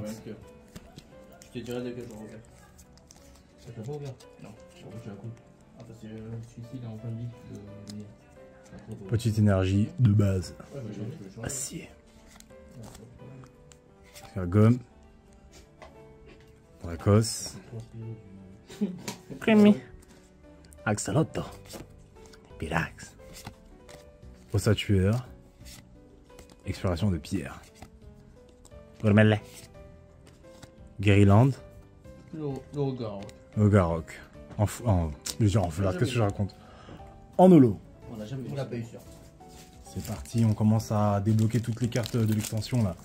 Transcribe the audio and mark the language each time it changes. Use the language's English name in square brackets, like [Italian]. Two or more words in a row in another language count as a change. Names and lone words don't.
[French] Je te dirai de quel jour ouvert. Ça t'a pas ouvert? Non. Je crois que tu as coup. Ah, parce que celui-ci il est en fin de vie. Petite énergie de base. Ouais, bah, je vais changer. Acier. La gomme. Dracos. Creamy. Axolotl. Pirax. Ossatueur. Exploration de pierre. Gormelle. Guériland. Le regard. Ogarok. Je veux dire en flat, qu'est-ce que je raconte? En holo. On l'a jamais On l'a pas eu sûr. C'est parti, on commence à débloquer toutes les cartes de l'extension là.